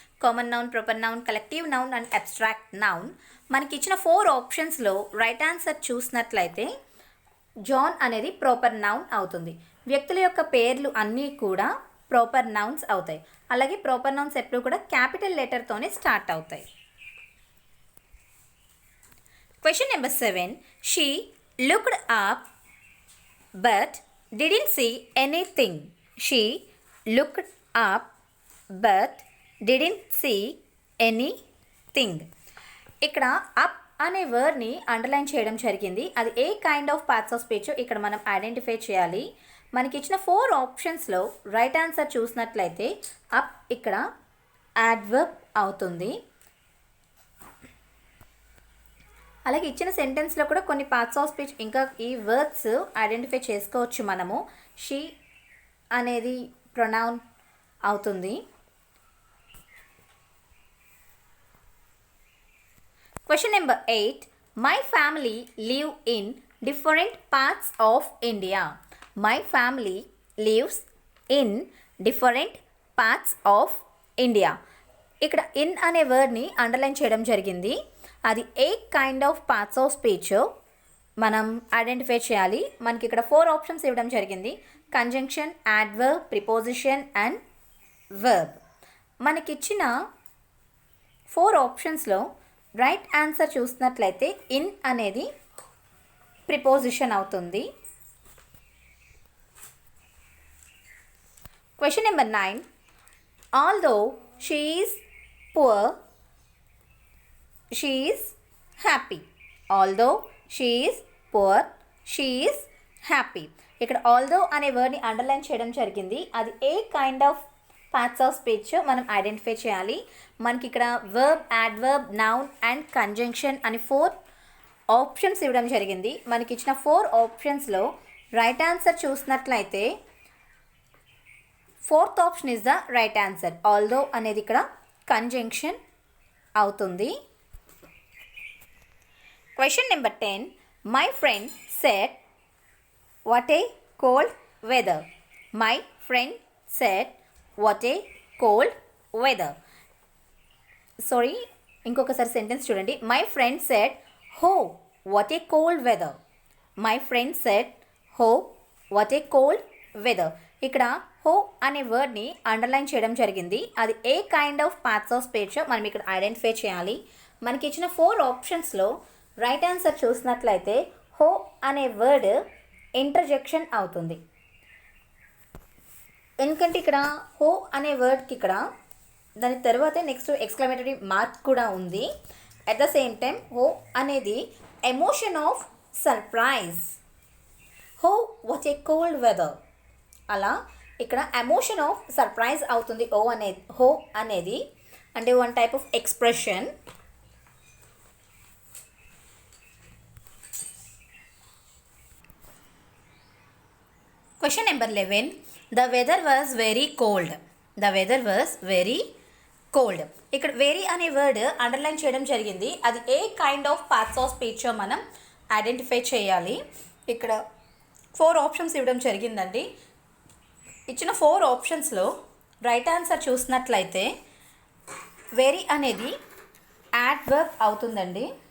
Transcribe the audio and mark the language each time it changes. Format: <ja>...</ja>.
<te>Common noun, proper noun, collective noun and abstract noun. మనకి ఇచ్చిన 4 ఆప్షన్స్లో రైట్ ఆన్సర్ చూసినట్లయితే జాన్ అనేది ప్రాపర్ నౌన్ అవుతుంది. వ్యక్తుల యొక్క పేర్లు అన్నీ కూడా ప్రాపర్ నౌన్స్ అవుతాయి. అలాగే ప్రాపర్ నౌన్స్ ఎప్పుడు కూడా క్యాపిటల్ లెటర్తోనే స్టార్ట్ అవుతాయి.</te> <en>Question number 7. She looked up but didn't see anything. She looked up but didn't see anything.</en> <te>ఇక్కడ అప్ అనే వర్డ్ని అండర్లైన్ చేయడం జరిగింది. అది ఏ kind of parts of speech ఇక్కడ మనం ఐడెంటిఫై చేయాలి. మనకి ఇచ్చిన 4 ఆప్షన్స్లో రైట్ ఆన్సర్ చూసినట్లయితే అప్ ఇక్కడ యాడ్వర్బ్ అవుతుంది. అలాగే ఇచ్చిన సెంటెన్స్లో కూడా కొన్ని పార్ట్స్ ఆఫ్ స్పీచ్ ఇంకా ఈ వర్డ్స్ ఐడెంటిఫై చేసుకోవచ్చు మనము. షీ అనేది ప్రొనౌన్ అవుతుంది.</te> <en>Question number 8. My family live in different parts of India. My family lives in different parts of India.</en> <te>ఇక్కడ ఇన్ అనే వర్డ్ని అండర్లైన్ చేయడం జరిగింది. అది ఏ kind of parts of speech మనం ఐడెంటిఫై చేయాలి. మనకి ఇక్కడ 4 ఆప్షన్స్ ఇవ్వడం జరిగింది. Conjunction, adverb, preposition and verb. మనకిచ్చిన 4 ఆప్షన్స్లో రైట్ ఆన్సర్ చూసినట్లయితే ఇన్ అనేది ప్రిపోజిషన్ అవుతుంది.</te> <en>Question number 9. Although she is poor, she is happy. Although she is poor, she is happy.</en> <te>ఇక్కడ although అనే వర్డ్ని అండర్లైన్ చేయడం జరిగింది. అది ఏ kind of parts of speech మనం ఐడెంటిఫై చేయాలి. మనకి ఇక్కడ verb, adverb, noun and conjunction అని 4 ఆప్షన్స్ ఇవ్వడం జరిగింది. మనకి ఇచ్చిన 4 ఆప్షన్స్లో రైట్ ఆన్సర్ చూసినట్లయితే 4th option</te> <en>Is the right answer.</en> <te>Although అనేది ఇక్కడ కంజంక్షన్ అవుతుంది.</te> <en>Question number 10. My friend said, what a cold weather. My friend said, what a cold weather. Sorry,</en> <te>ఇంకొకసారి సెంటెన్స్ చూడండి.</te> <en>My friend said, oh, what a cold weather. My friend said, oh, what a cold weather.</en> <te>ఇక్కడ హో అనే వర్డ్ని underline చేయడం జరిగింది. అది ఏ kind of parts of speech మనం ఇక్కడ ఐడెంటిఫై చేయాలి. మనకి ఇచ్చిన 4 ఆప్షన్స్లో రైట్ ఆన్సర్ చూసినట్లయితే హో అనే వర్డ్ ఇంటర్జెక్షన్ అవుతుంది. ఎందుకంటే ఇక్కడ హో అనే వర్డ్కి ఇక్కడ దాని తర్వాతే నెక్స్ట్ ఎక్స్క్లమేటరీ మార్క్ కూడా ఉంది.</te> <en>at the same time</en> <te>హో అనేది ఎమోషన్ ఆఫ్ సర్ప్రైజ్.</te> <en>Oh what a cold weather.</en> <te>అలా ఇక్కడ ఎమోషన్ ఆఫ్ సర్ప్రైజ్ అవుతుంది హో అనేది అంటే</te> <en>One type of expression. Question number 11. The weather was very cold. The weather was very cold.</en> <te>ఇక్కడ వెరీ అనే వర్డ్ అండర్లైన్ చేయడం జరిగింది. అది ఏ kind of parts of speech మనం ఐడెంటిఫై చేయాలి. ఇక్కడ 4 ఆప్షన్స్ ఇవ్వడం జరిగిందండి. ఇచ్చిన 4 ఆప్షన్స్లో రైట్ ఆన్సర్ చూసినట్లయితే వెరీ అనేది యాడ్వర్బ్ అవుతుందండి.</te>